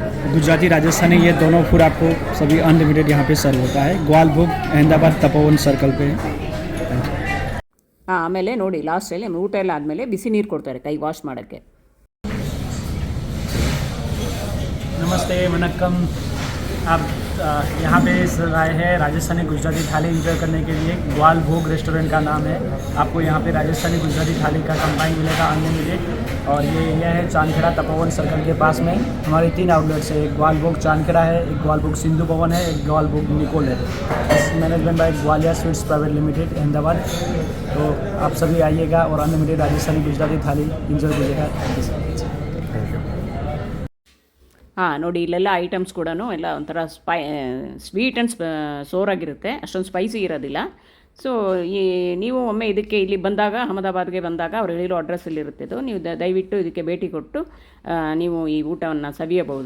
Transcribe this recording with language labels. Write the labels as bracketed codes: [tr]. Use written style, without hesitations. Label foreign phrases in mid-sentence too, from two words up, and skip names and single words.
[hi] गुजराती राजस्थानी ये दोनों फूड आपको सभी अनलिमिटेड यहाँ पे सर्व होता है। ग्वाल भोग अहमदाबाद तपोवन सर्कल पे है। [kn] ಆಮೇಲೆ ನೋಡಿ, ಲಾಸ್ಟಲ್ಲಿ ಊಟ ಎಲ್ಲ ಆದಮೇಲೆ ಬಿಸಿ ನೀರು ಕೊಡ್ತಾರೆ ಕೈ ವಾಶ್ ಮಾಡೋಕ್ಕೆ. [hi] नमस्ते, वनक्कम। आप यहाँ पे आए हैं राजस्थानी गुजराती थाली एंजॉय करने के लिए। ग्वाल भोग रेस्टोरेंट का नाम है। आपको यहाँ पे राजस्थानी गुजराती थाली का कंबाइन मिलेगा अनलिमिटेड। और ये एरिया है चांदखेड़ा तपोवन सर्कल के पास में। हमारे 3 आउटलेट्स है, एक ग्वाल भोग चांदखेड़ा है, एक ग्वाल भोग सिंधु भवन है, एक ग्वाल भोग निकोल है। [en] Management by Gwalior Sweets Private Limited Ahmedabad. [hi] तो आप सभी आइएगा और अनलिमिटेड राजस्थानी गुजराती थाली एंजॉय कीजिएगा। [en] Thank you so much. [kn] ನೋಡಿ, ಇಲ್ಲೆಲ್ಲ ಐಟಮ್ಸ್ ಕೂಡ ಎಲ್ಲ ಒಂಥರ [en] sweet and [kn] ಸೋರಾಗಿರುತ್ತೆ, ಅಷ್ಟೊಂದು ಸ್ಪೈಸಿ ಇರೋದಿಲ್ಲ. ಸೊ ನೀವು ಒಮ್ಮೆ ಇಲ್ಲಿ ಬಂದಾಗ, ಅಹಮದಾಬಾದ್ಗೆ ಬಂದಾಗ ಅವ್ರು ಹೇಳಿರೋ ಅಡ್ರೆಸ್ಸಲ್ಲಿರುತ್ತೆ ಇದು. ನೀವು ದಯವಿಟ್ಟು ಇದಕ್ಕೆ ಭೇಟಿ ಕೊಟ್ಟು ನೀವು ಈ ಊಟವನ್ನು ಸವಿಯಬಹುದು.